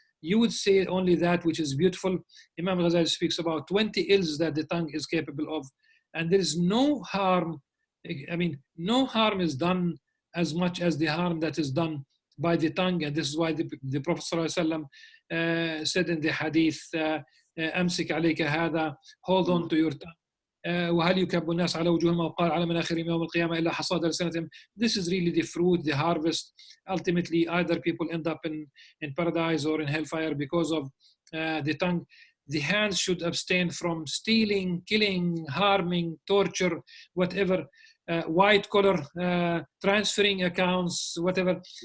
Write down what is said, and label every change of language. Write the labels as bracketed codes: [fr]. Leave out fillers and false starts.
[en] You would say only that which is beautiful. Imam Ghazali speaks about 20 ills that the tongue is capable of, and there is no harm. I mean, no harm is done as much as the harm that is done by the tongue, and this is why the Prophet ﷺ said in the hadith, [ar] "Amsik alayka hada," [en] hold on to your tongue. [ar] وهل يكب الناس على وجوههم وقال على مناخرهم يوم القيامة إلا حصاد ألسنتهم. [en] This is really the fruit, the harvest. Ultimately, either people end up in paradise or in hellfire because of the tongue. The hands should abstain from stealing, killing, harming, torture, whatever, white collar, transferring accounts, whatever.